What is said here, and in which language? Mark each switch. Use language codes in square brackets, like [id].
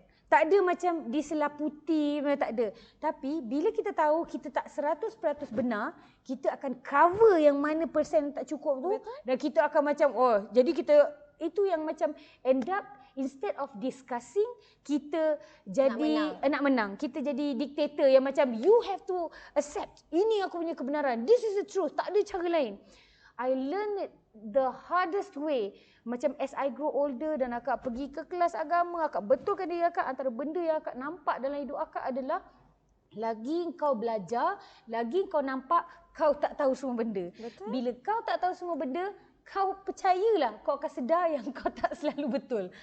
[ms] Tak ada macam diselaputi, tak ada. Tapi bila kita tahu kita tak 100% benar, kita akan cover yang mana persen tak cukup tu. Dan kita akan macam jadi kita itu yang macam [en] end up instead of discussing, [ms] kita jadi nak menang. Kita jadi diktator yang macam [en] you have to accept. [ms] Ini aku punya kebenaran. [en] This is the truth. [ms] Tak ada cara lain. [en] I learned it the hardest way. [ms] Macam [en] as I grow older [ms] dan akak pergi ke kelas agama, akak betulkan diri akak, antara benda yang akak nampak dalam hidup akak adalah lagi kau belajar, lagi kau nampak kau tak tahu semua benda. Bila kau tak tahu semua benda, kau percayalah, kau akan sedar yang kau tak selalu betul.